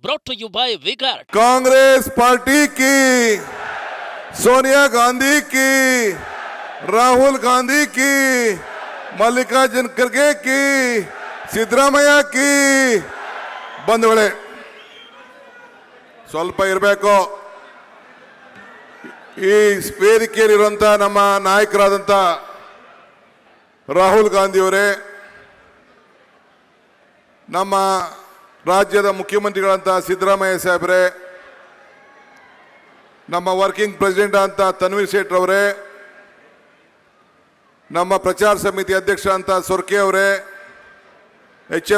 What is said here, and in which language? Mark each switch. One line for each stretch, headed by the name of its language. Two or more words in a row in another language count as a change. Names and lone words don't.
English: brought to you by Vigard.
Hindi: कांग्रेस पार्टी की, सोनिया गांधी की, राहुल गांधी की, मल्लिकार्जुन खड़गे की,
Kannada: ಸಿದ್ದರಾಮಯ್ಯ की ಬಂಧುಗಳೇ ಸ್ವಲ್ಪ ಇರಬೇಕು. ಈ ವೇದಿಕೆಯಲ್ಲಿರುವಂತ ನಮ್ಮ ನಾಯಕರಾದಂತ ರಾಹುಲ್ ಗಾಂಧಿ ಅವರೇ, ನಮ್ಮ ರಾಜ್ಯದ ಮುಖ್ಯಮಂತ್ರಿಗಳಂತ ಸಿದ್ದರಾಮಯ್ಯ ಸಾಹೇಬ್ರೆ, ನಮ್ಮ
English: working president
Kannada: ಅಂತ ತನ್ವೀರ್ ಸೇಠ್ ಅವರೇ, ನಮ್ಮ ಪ್ರಚಾರ ಸಮಿತಿ ಅಧ್ಯಕ್ಷ ಅಂತ ಸೊರ್ಕೆ ಅವರೇ, ಎಚ್.ಎಂ.